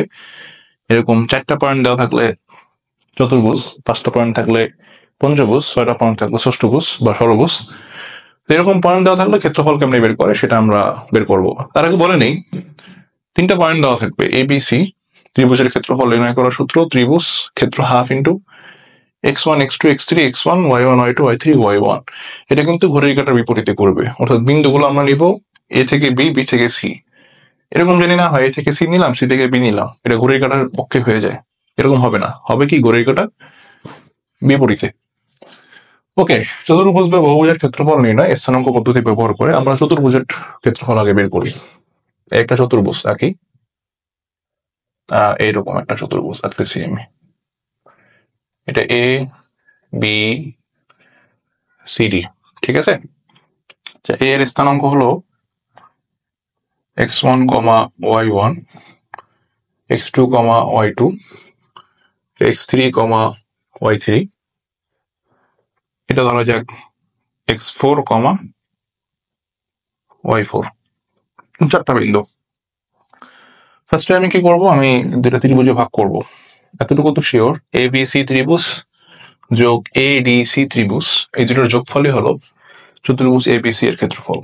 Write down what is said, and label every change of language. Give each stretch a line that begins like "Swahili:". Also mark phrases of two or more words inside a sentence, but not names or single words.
Bangla: এরকম 4টা পয়েন্ট দেওয়া থাকলে চতুর্ভুজ, 5টা পয়েন্ট থাকলে পঞ্চভুজ, 6টা পয়েন্ট থাকলে ষষ্ঠভুজ বা ষড়ভুজ। এরকম পয়েন্ট দেওয়া থাকলে ক্ষেত্রফল কেমনে বের করে সেটা আমরা বের করবো। তার আগে বলে নেই, 3টা পয়েন্ট দেওয়া থাকবে ABC, ত্রিভুজের ক্ষেত্রফল নির্ণয় করার সূত্র ত্রিভুজ ক্ষেত্র
English: half into
Bangla: x1 x2 x3 x1 y1 y2 y3 y1। এটা কিন্তু ঘড়ির কাঁটার বিপরীতে করবে, অর্থাৎ বিন্দুগুলো আমরা নিব A থেকে B, B থেকে C। এরকম জানি না হয় A থেকে C নিলাম, C থেকে B নিলাম, এটা ঘড়ির কাঁটার পক্ষে হয়ে যায়। এরকম হবে না, হবে কি ঘড়ির কাঁটার বিপরীতে। ওকে, চতুর্ভুজ বা বহুভুজের ক্ষেত্রফল নির্ণয় স্থানাঙ্ক পদ্ধতি ব্যবহার করে আমরা চতুর্ভুজের ক্ষেত্রফল আগে বের করি। একটা চতুর্ভুজ আঁকি, এইরকম একটা চতুর্ভুজ আঁকতেছি আমি। এটা A B C D, ঠিক আছে। A এর স্থানাঙ্ক হলো x1, y1, x2, y2, x3, y3। এটা ধরা যাক x4, y4, 4টা বিন্দু। ফার্স্টে আমি কি করব, আমি দুটো ত্রিভুজে ভাগ করব। এতটুকু তো শিওর, ABC ত্রিভুজ যোগ ADC ত্রিভুজ, এই দুটোর যোগফলই হলো চতুর্ভুজ ABC এর ক্ষেত্রফল।